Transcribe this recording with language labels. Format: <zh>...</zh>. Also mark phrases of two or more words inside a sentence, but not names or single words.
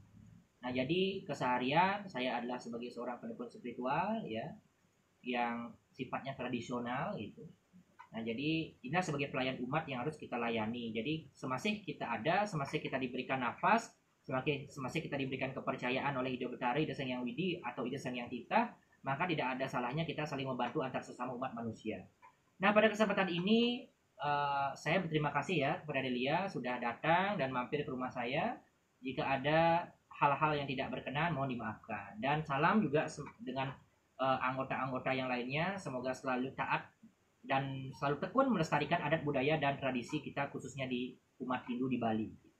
<id>Nah, jadi keseharian saya adalah sebagai seorang pendekar spiritual ya, yang sifatnya tradisional gitu. Nah, jadi inilah sebagai pelayan umat yang harus kita layani. Jadi semasih kita ada, semasih kita diberikan nafas, semasih kita diberikan kepercayaan oleh Ida Betara, Ida Sang Hyang Widi atau Ida Sang Hyang Titah, maka tidak ada salahnya kita saling membantu antar sesama umat manusia. Nah, pada kesempatan ini saya berterima kasih ya kepada Delia sudah datang dan mampir ke rumah saya. Jika ada hal-hal yang tidak berkenan, mohon dimaafkan. Dan salam juga dengan anggota-anggota yang lainnya, semoga selalu taat dan selalu tekun melestarikan adat budaya dan tradisi kita, khususnya di umat Hindu di Bali.</id>